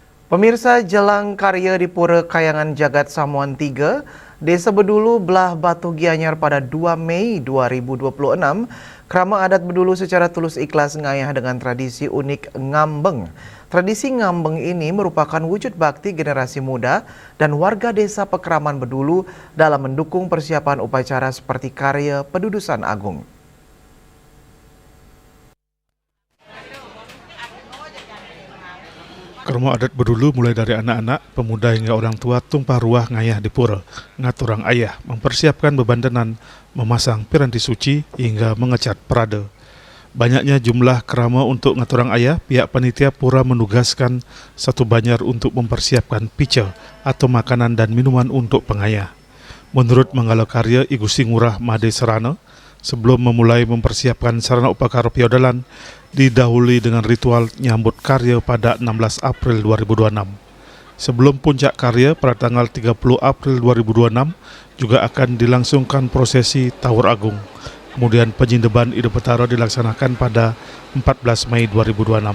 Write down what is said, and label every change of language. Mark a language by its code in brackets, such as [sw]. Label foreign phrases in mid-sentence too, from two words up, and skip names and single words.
[id] Pemirsa, jelang karya di Pura Kayangan Jagat Samuan 3, Desa Bedulu belah Batu Gianyar pada 2 Mei 2026, Krama adat Bedulu secara tulus ikhlas ngayah dengan tradisi unik ngambeng. Tradisi ngambeng ini merupakan wujud bakti generasi muda dan warga desa Pekraman Bedulu dalam mendukung persiapan upacara seperti karya Pedudusan Agung. Krama adat Bedulu mulai dari anak-anak, pemuda hingga orang tua tumpah ruah ngayah di pura, [ban] ngaturang ayah, [id] mempersiapkan bebandenan, memasang piranti suci hingga mengecat perada. Banyaknya jumlah krama untuk [ban] ngaturang ayah, [id] pihak panitia pura menugaskan satu banjar untuk mempersiapkan pica atau makanan dan minuman untuk pengayah. Menurut Manggala Karya I Gusti Ngurah Made Serana, sebelum memulai mempersiapkan sarana upakara piodalan, didahului dengan ritual [ban] nyambut karya [id] pada 16 April 2026. Sebelum puncak karya pada tanggal 30 April 2026 juga akan dilangsungkan prosesi Tawur Agung. Kemudian penyindeban Ide Petara dilaksanakan pada 14 Mei 2026.